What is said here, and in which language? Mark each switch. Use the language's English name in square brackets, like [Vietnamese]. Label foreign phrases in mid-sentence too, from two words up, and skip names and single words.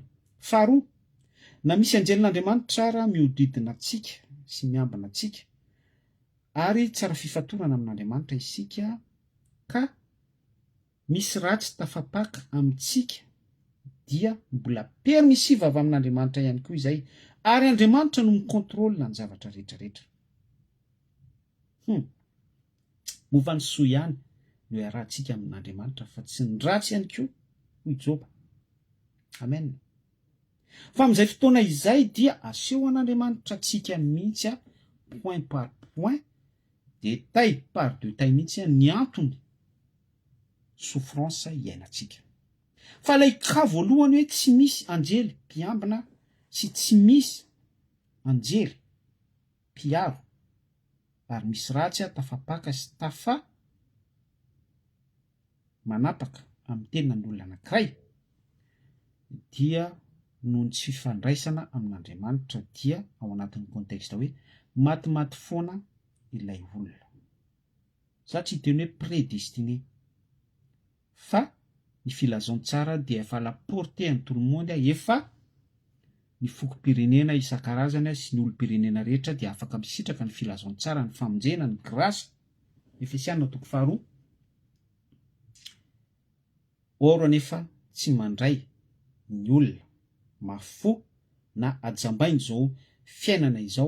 [Malagasy] Faharoa, na misy anjelin'Andriamanitra ara miodidina antsika sy miambina antsika, ary tsara fifatorana amin'Andriamanitra isika, ka misy ratsy tafapaka amintsika, dia mbola permissive avy amin'Andriamanitra ihany koa izay, ary Andriamanitra no mikontrôlina ny zavatra rehetrarehetra. Mova ny soa ihany no iarahantsika amin'Andriamanitra, fa tsy ny ratsy ihany koa hoy Joba. Amen. Fa amin'izay fotoana izay dia aseho an'Andriamanitra antsika mihitsy [French] point par point, détail par détail [Malagasy] mihitsy ny antony souffrance iainantsika. Fa ilay ka voalohany hoe tsy misy anjely mpiambina sy tsy misy anjely mpiaro, ary misy ratsy tafapaka sy tafa manapaka amin'ny tenan'olona anankiray, dia noho ny tsy fifandraisana amin'Andriamanitra dia ao anatin'ny contexte hoe matimaty foana ilay olona. Za tsy teny hoe prédestiné, fa ny filazantsara dia efa [French] la portée en tout le monde, [Malagasy] efa ny fokom-pirenena isan-karazany sy ny olom-pirenena rehetra dia afaka misitraka ny filazantsara, ny famonjena, ny grâce. Efesiana toko faharoa. Or anefa tsy mandray ny olona mafo na ajambainy izao fiainana izao